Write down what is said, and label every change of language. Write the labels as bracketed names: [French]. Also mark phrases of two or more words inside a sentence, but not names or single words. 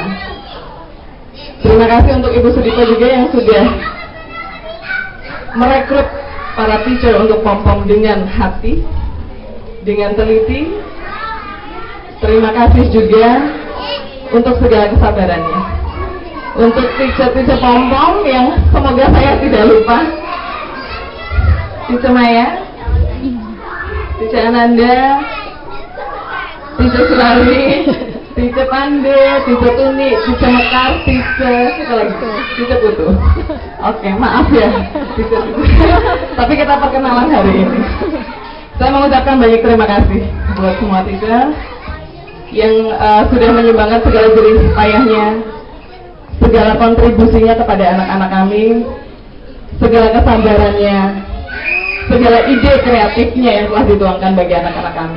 [Indonesian] Terima kasih untuk Ibu Sudipe juga yang sudah merekrut para teacher untuk Pom-Pom dengan hati, dengan teliti. Terima kasih juga untuk segala kesabarannya. Untuk teacher-teacher Pom-Pom yang semoga saya tidak lupa, Tice Maya, Tice Ananda, Tice Sulari, Tice Pande, Tice Tuni, Tice Mekar, Tice Putu. Oke, maaf ya, Tice Putu. Tapi kita perkenalan hari ini. Saya mengucapkan banyak terima kasih buat semua Tice yang sudah menyumbangkan segala jerih payahnya, segala kontribusinya kepada anak-anak kami, segala kesabarannya, segala ide kreatifnya yang telah dituangkan bagi anak-anak kami.